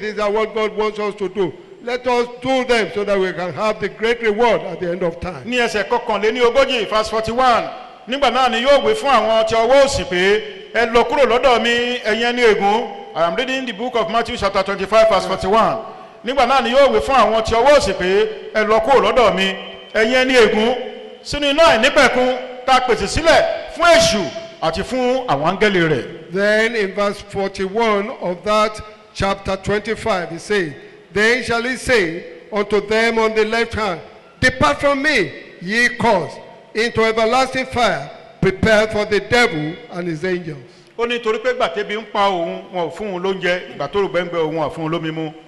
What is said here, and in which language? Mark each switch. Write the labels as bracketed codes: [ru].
[en] These are what God wants us to do. Let us do them so that we can have the great reward at the end of time. [yo] Ní ẹsẹ̀ kọkànléníogójì [en] verse 41 [yo] nígbà náà ni yóò wí fún àwọn tí ọwọ́ òsì pé ẹ lọ kúrò lọ́dọ̀ mi ẹ̀yin ẹni ègún. [en] I am reading the book of Matthew chapter 25 verse 41. [yo] Nígbà náà ni yóò wí fún àwọn tí ọwọ́ òsì pé ẹ lọ kúrò lọ́dọ̀ mi ẹ̀yin ẹni ègún sínú iná àìnípẹ̀kun tá a pèsè sílẹ̀ fún èṣù àti fún àwọn áńgẹ́lì rẹ̀. [en] Then in verse 41 of that chapter 25 he says, then shall he say unto them on the left hand, depart from me, ye cursed, into everlasting fire, prepared for the devil and his angels. [yo] Ó ní torí pé ìgbà tẹ́bi ń pa òun wọn ò fún un lóúnjẹ, ìgbà tó rògbẹ́ngbẹ́ òun ò fún un lómi mu.